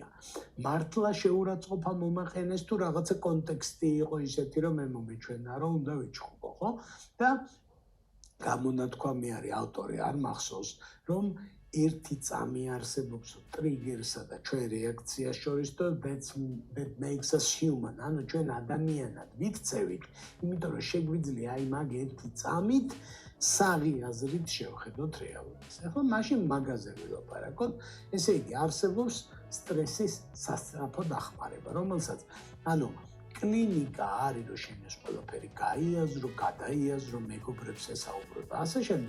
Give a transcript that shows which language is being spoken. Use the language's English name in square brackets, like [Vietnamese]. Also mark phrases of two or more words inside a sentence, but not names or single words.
[Georgian] მართლა შეურაცხყოფა მომაყენეს თუ რაღაცა კონტექსტი იყო ისეთი, რომ მე მომეჩვენა, რომ უნდა ვიჩხუბო, ხო? და გამონათქვამი არის ავტორი არ მახსოვს, რომ ერთი წამი არსებობს ტრიგერსა და ჩვენ რეაქციას შორის და [English] that makes us human. [Georgian] ანუ ჩვენ ადამიანად ვიქცევით, იმიტომ რომ შეგვიძლია აი მაგ ერთი წამით საღი აზრით შევხედოთ რეალობას. ახლა მაშინ მაგაზე ვილაპარაკოთ, ესე იგი არსებობს სტრესის სასწრაფო დახმარება, რომელსაც ანუ კლინიკა არის, რომ შენ ეს ყველაფერი გაიაზრო, გადაიაზრო, მეგობრებს ესაუბრო და ასე შემდეგ.